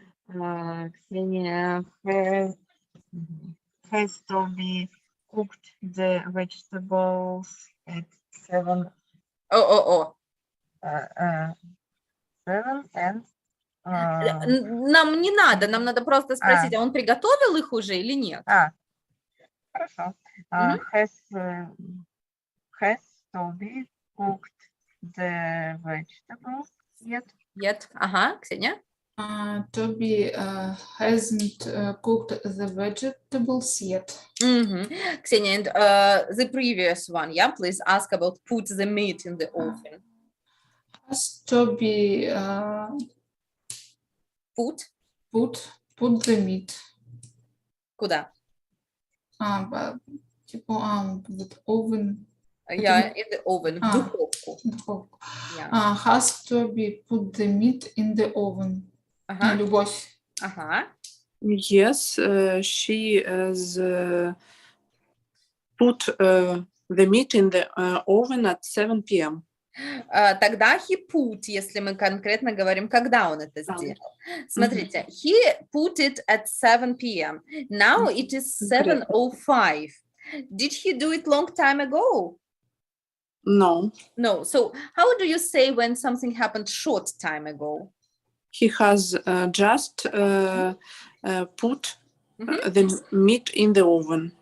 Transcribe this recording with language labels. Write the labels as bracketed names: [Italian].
[English] Ksenia has Toby cooked the vegetables at 7? Oh. 7 and [Russian] Нам не надо, нам надо просто спросить, а он приготовил их уже или нет? Хорошо. Мгм. [English] Has Toby cooked the vegetables yet? Yet. [Russian] Ага, [English] Ksenia. Toby hasn't cooked the vegetables yet. Ksenia, and the previous one, yeah, please ask about put the meat in the oven. Has Toby Put? put the meat? [Russian] Куда? [English] With oven. Yeah, in the oven, [Russian] в А. духовку. Духовку. [English] Yeah. Has Toby put the meat in the oven? [Russian] Ага, Любовь. ага. [English] Yes, she has put the meat in the oven at 7 p.m. [Russian] Тогда [English] he put, [Russian] если мы конкретно говорим, когда он это сделал. Смотрите, [English] he put it at 7 p.m. Now it is 7:05. Did he do it long time ago? No, No. So how do you say when something happened short time ago? he has just put the meat in the oven.